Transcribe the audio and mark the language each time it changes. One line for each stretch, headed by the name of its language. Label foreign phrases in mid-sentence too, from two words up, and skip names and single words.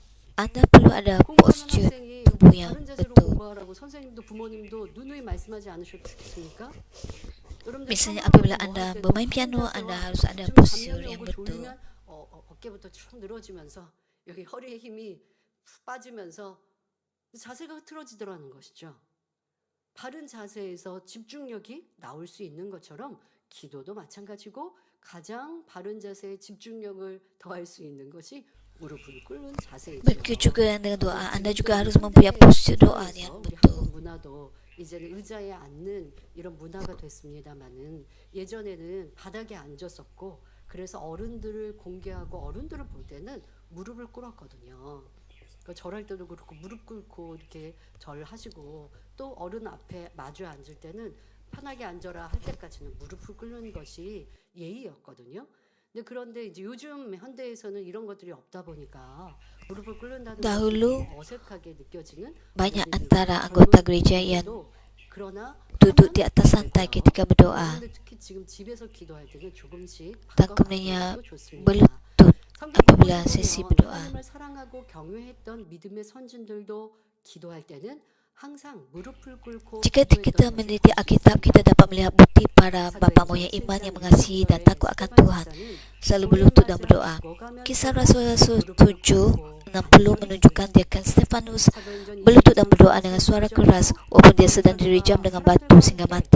Malay: Anda perlu ada
Korean: 공부하는
Malay: postur
Korean: 학생이
Malay: tubuh yang
Korean: 바른 자세로
Malay: betul.
Korean: 공부하라고 선생님도 부모님도 누누이 말씀하지 않으셨습니까?
Malay: Misalnya apabila anda bermain piano, anda harus ada postur yang betul.
Korean: 어깨부터 쭉 늘어지면서 여기 허리에 힘이 푹 빠지면서 자세가 흐트러지더라는 것이죠. 바른 자세에서 집중력이 나올 수 있는 것처럼 기도도 마찬가지고 가장 바른 자세에 집중력을 더할 수 있는 것이 무릎을 꿇는 자세이죠.
Malay: Begitu juga dengan doa, anda juga harus mempunyai postur doa yang
Korean: 우리
Malay: betul.
Korean: 한국 문화도 이제는 의자에 앉는 이런 문화가 됐습니다만은 예전에는 바닥에 앉았었고 그래서 어른들을 공개하고 어른들을 볼 때는 무릎을 꿇었거든요. 그러니까 절할 때도 그렇고 무릎 꿇고 이렇게 절하시고 또 어른 앞에 마주 앉을 때는 편하게 앉아라 할 때까지는 무릎을 꿇는 것이 예의였거든요. 그런데 이제 요즘 현대에서는 이런 것들이 없다 보니까 무릎을 꿇는다는
Malay: Dahulu,
Korean: 것이 어색하게 느껴지는
Malay: banyak
Korean: 어른들이
Malay: antara anggota gereja yang
Korean: 그러나
Malay: duduk di atas santai ketika berdoa
Korean: 그런데 특히 지금 집에서 기도할 때는 조금씩
Malay: dan kemudiannya
Korean: 바꿔가는 것도 좋습니다.
Malay: berlutut
Korean: 성경
Malay: apabila
Korean: 보면
Malay: sesi berdoa.
Korean: 하나님을 사랑하고 경외했던 믿음의 선진들도 기도할 때는 항상 무릎을 꿇고
Malay: Jika kita
Korean: 기도했던
Malay: meneliti Alkitab, kita dapat melihat bukti para bapa moyang iman yang mengasihi dan takut akan Tuhan, selalu berlutut dan berdoa. Kisah Rasul-Rasul 7:60 menunjukkan diakan Stefanus berlutut dan berdoa dengan suara keras walaupun dia sedang dirijam dengan batu sehingga mati.